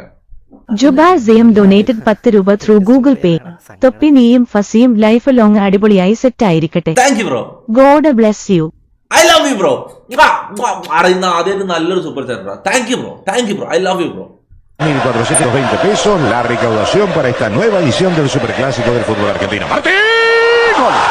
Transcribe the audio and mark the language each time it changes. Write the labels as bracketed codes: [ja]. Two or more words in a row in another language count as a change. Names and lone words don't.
[en] Jubar Siyam donated 10 roopa through Google Pay. [ml] തൊപ്പി നീയും ഫസിയും [en] life long [ml] അടിപൊളിയായി സെറ്റ് ആയിരിക്കട്ടെ. [en] thank you bro. God bless you. I love you bro. [ml] അറിയുന്ന ആദ്യമായിട്ട് നല്ലൊരു [en] super chat. thank you bro. thank you bro. I love you bro. [es] 1.420 pesos la recaudación para esta nueva edición del Superclásico del fútbol argentino. ¡Martín! ¡Gol!